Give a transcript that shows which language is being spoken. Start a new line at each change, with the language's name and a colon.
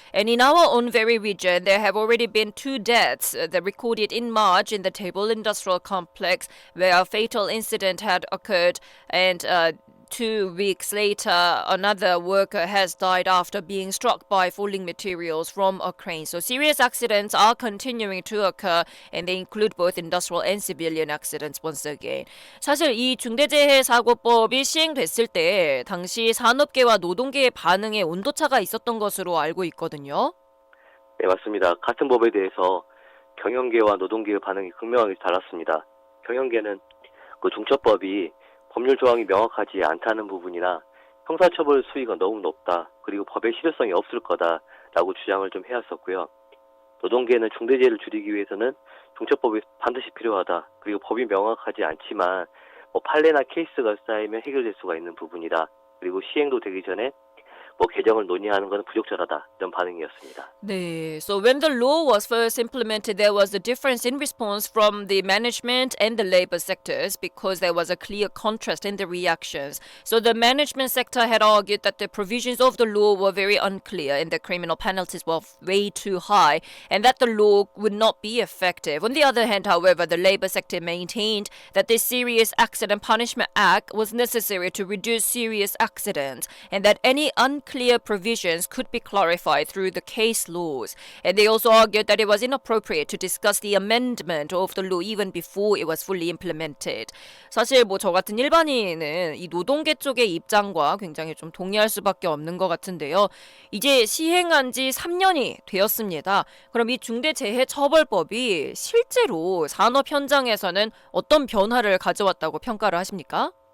English: And in our own very region, there have already been 2 deaths that recorded in March in the Daebul Industrial Complex, where a fatal incident had occurred. And 2 weeks later, another worker has died after being struck by falling materials from a crane. So serious accidents are continuing to occur, and they include both industrial and civilian accidents once again.
Korean: 사실 이 중대재해사고법이 시행됐을 때 당시 산업계와 노동계의 반응에 온도차가 있었던 것으로 알고 있거든요. 네, 맞습니다. 같은 법에 대해서 경영계와 노동계의 반응이 극명하게 달랐습니다. 경영계는 그 중처법이 법률 조항이 명확하지 않다는 부분이나 형사처벌 수위가 너무 높다, 그리고 법의 실효성이 없을 거다라고 주장을 좀 해왔었고요. 노동계는 중대재해를 줄이기 위해서는 중처법이 반드시 필요하다, 그리고 법이 명확하지 않지만 판례나 케이스가 쌓이면 해결될 수가 있는 부분이다, 그리고 시행도 되기 전에 개정을 논의하는 것은 부적절하다, 이런 반응이었습니다. 네.
English: So when the law was first implemented, there was a difference in response from the management and the labor sectors because there was a clear contrast in the reactions. So the management sector had argued that the provisions of the law were very unclear and the criminal penalties were way too high and that the law would not be effective. On the other hand, however, the labor sector maintained that the Serious Accident Punishment Act was necessary to reduce serious accidents and that any unclear provisions could be clarified through the case laws. And they also argued that it was inappropriate to discuss the amendment of the law even before it was fully implemented.
Korean: 사실 저 같은 일반인은 이 노동계 쪽의 입장과 굉장히 좀 동의할 수밖에 없는 것 같은데요. 이제 시행한 지 3년이 되었습니다. 그럼 이 중대재해처벌법이 실제로 산업 현장에서는 어떤 변화를 가져왔다고 평가를 하십니까?